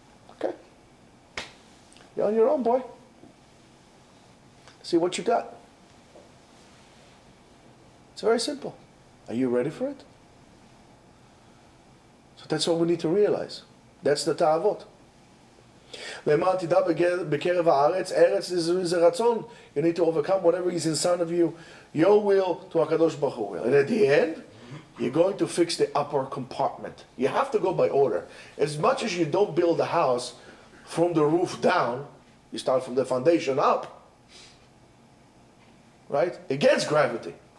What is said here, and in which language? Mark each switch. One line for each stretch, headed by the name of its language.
English: Okay. You're on your own, boy. See what you got. It's very simple. Are you ready for it? So that's what we need to realize. That's the ta'avot.
Hebrew: למען תדע בקרב הארץ, ארץ זה רצון.
English: You need to overcome whatever is inside of you, your will to HaKadosh Baruch Hu will. And at the end, you're going to fix the upper compartment. You have to go by order. As much as you don't build a house from the roof down, you start from the foundation up, right? Against gravity.